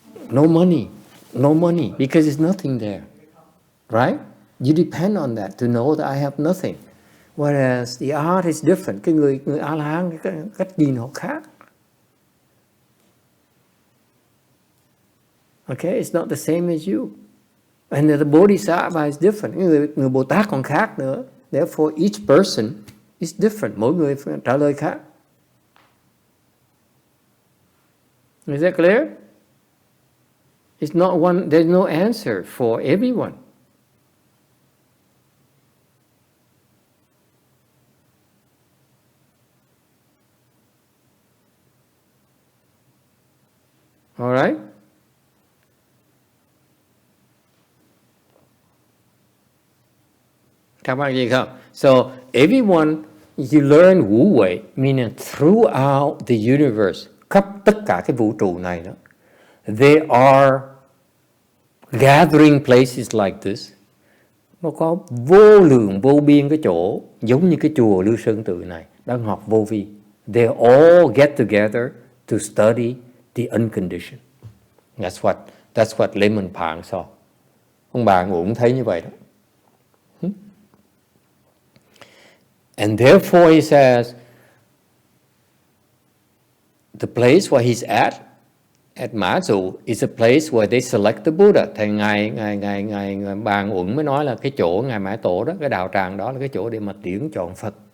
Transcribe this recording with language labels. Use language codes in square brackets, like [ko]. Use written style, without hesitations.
[en] No money, because there's nothing there, right? You depend on that to know that I have nothing. Whereas the art is different. [vi] Cái người A-la-hán, cái cách nhìn họ khác. [en] Okay, it's not the same as you. And the Bodhisattva is different. [vi] Người Bồ Tát còn khác nữa. [en] Therefore, each person is different. [vi] Mỗi người trả lời khác. [en] Is that clear? It's not one. There's no answer for everyone. All right? [vi] Các bạn gì không? [en] So everyone, you learn Wu Wei, meaning throughout the universe, [vi] khắp tất cả cái vũ trụ này đó, [en] there are gathering places like this. [vi] Nó có vô lượng vô biên cái chỗ giống như cái chùa Lưu Sơn Tự này đang học vô vi. [en] They all get together to study the unconditioned. That's what Layman Pang saw. [vi] Ông bà cũng thấy như vậy đó. [en] And therefore he says, the place where he's at MaZu is a place where they select the Buddha. [vi] Thầy ngài Bàn Uẩn mới nói là cái chỗ ngài Mã Tổ đó, cái đạo tràng đó là cái chỗ để mà tuyển chọn Phật.